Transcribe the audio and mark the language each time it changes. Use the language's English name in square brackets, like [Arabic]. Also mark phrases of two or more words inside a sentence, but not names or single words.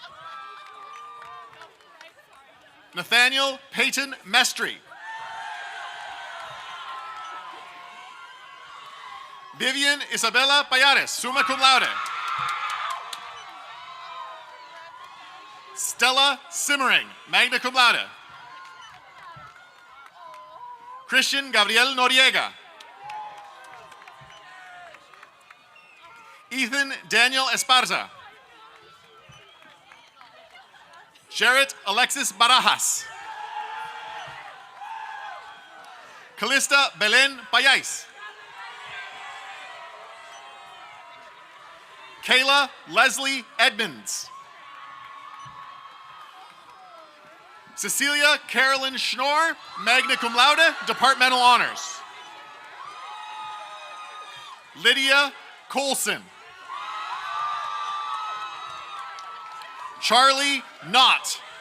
[English] Nathaniel Peyton Mestry. Vivian Isabella Payares, [Latin] summa cum laude. [English] Stella Simmering, [Latin] magna cum laude. [English] Christian Gabriel Noriega. Ethan Daniel Esparza. Jarrett Alexis Barajas. Calista Belen Payais. Kayla Leslie Edmonds. Cecilia Carolyn Schnorr, [Latin] magna cum laude, [English] Departmental Honors. Lydia Colson. Charlie Knott.